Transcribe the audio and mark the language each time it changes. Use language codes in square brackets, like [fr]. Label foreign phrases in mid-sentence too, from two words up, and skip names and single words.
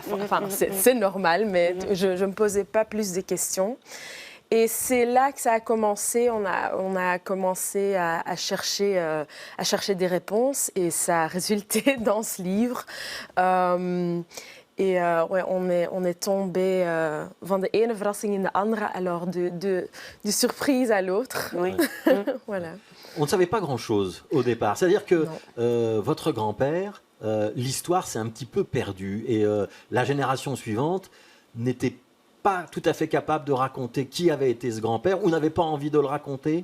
[fr] Enfin, c'est normal, mais je ne me posais pas plus de questions. Et c'est là que ça a commencé. On a commencé à chercher des réponses et ça a résulté dans ce livre. Ouais, on est tombé [nl] van de ene verrassing in de andere, [fr] alors de surprise à l'autre. Oui. Voilà. On ne savait pas grand-chose au départ. C'est-à-dire que votre grand-père, l'histoire s'est un petit peu perdue et la génération suivante n'était pas tout à fait capable de raconter qui avait été ce grand-père ou n'avait pas envie de le raconter.